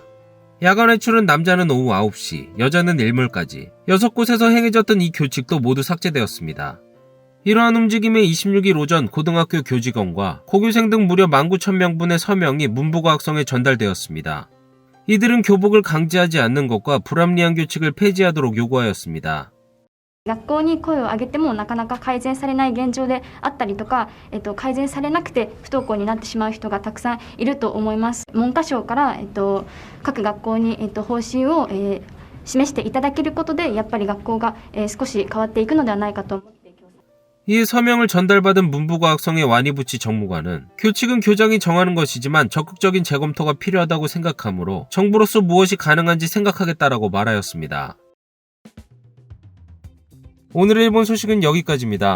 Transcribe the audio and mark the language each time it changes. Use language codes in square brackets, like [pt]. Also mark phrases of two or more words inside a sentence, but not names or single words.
[ko] 야간 외출은 남자는 오후 9시, 여자는 일몰까지 6곳에서 행해졌던 이 교칙도 모두 삭제되었습니다. 이러한 움직임에 26일 오전 고등학교 교직원과 고교생 등 무려 19,000명분의 서명이 문부과학성에 전달되었습니다. 이들은 교복을 강제하지 않는 것과 불합리한 교칙을 폐지하도록 요구하였습니다. [ja] 学校に声を上げてもなかなか改善されない現状であったりとか、改善されなくて不登校になってしまう人がたくさんいると思います。文科省から、各学校に、方針を、示していただけることでやっぱり学校が、少し変わっていくのではないかと思って。 [ko] 이에 서명을 전달받은 문부과학성의 와니부치 정무관은 교칙은 교장이 정하는 것이지만 적극적인 재검토가 필요하다고 생각하므로 정부로서 무엇이 가능한지 생각하겠다라고 말하였습니다. 오늘의 일본 소식은 여기까지입니다.